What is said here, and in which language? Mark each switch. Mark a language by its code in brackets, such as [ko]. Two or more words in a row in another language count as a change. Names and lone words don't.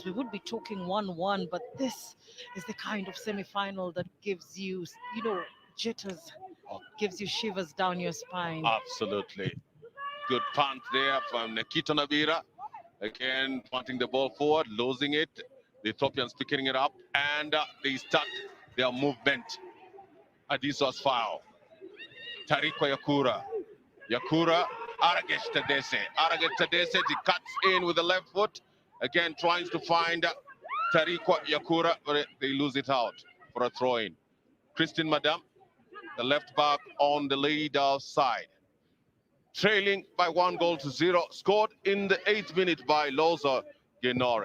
[en] We would be talking 1-1, but this is the kind of semi-final that gives you, you know, jitters, gives you shivers down your spine. Absolutely. Good punt there from Nikita Nabira. Again, punting the ball forward, losing it. The Ethiopians picking it up, and they start their movement. Adisos foul. Tarikwa Yakura. Yakura, Aragesh Tadese. Aragesh Tadese, he cuts in with the left foot. Again, trying to find Tarikwa Yakura, but they lose it out for a throw-in. Christine Madam, the left back on the leader side. Trailing by 1-0, scored in the 8th minute by Loza Genore.